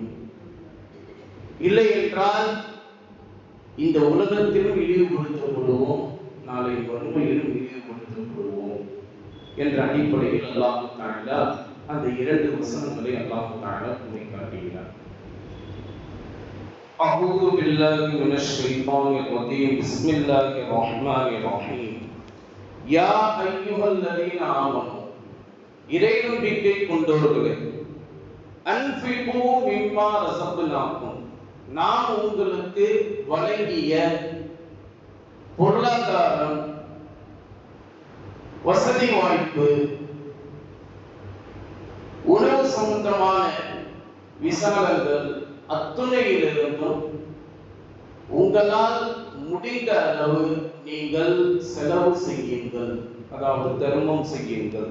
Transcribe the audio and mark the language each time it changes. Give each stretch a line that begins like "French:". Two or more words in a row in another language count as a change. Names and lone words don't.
Tamil: இல்லை என்றால் இந்த உலகத்திலும் இழிவுபடுத்தப்படுவோம், நாளை மறுமையிலும் இழிவுபடுத்தப்படுவோம் என்ற அடிப்படையில் அல்லாஹ் தஆலா அந்த 2 வசனங்களை அல்லாஹ் தஆலா கூறி காட்டுகிறார்.
Arabic: أعوذ بالله من الشيطان الرجيم بسم الله الرحمن الرحيم يا أيها الذين آمنوا
Tamil: இறை நம்பிக்கை கொண்டவர்களே
Arabic: أنفقوا مما رزقناكم
Tamil: நாம் உங்களுக்கு வழங்கிய பொருளாதாரம், வசதி வாய்ப்பு, உணவு சம்பந்தமான விசாலங்கள் அத்துணையிலிருந்தும் உங்களால் முடிந்த அளவு நீங்கள் செலவு செய்யுங்கள், அதாவது தர்மம் செய்யுங்கள்.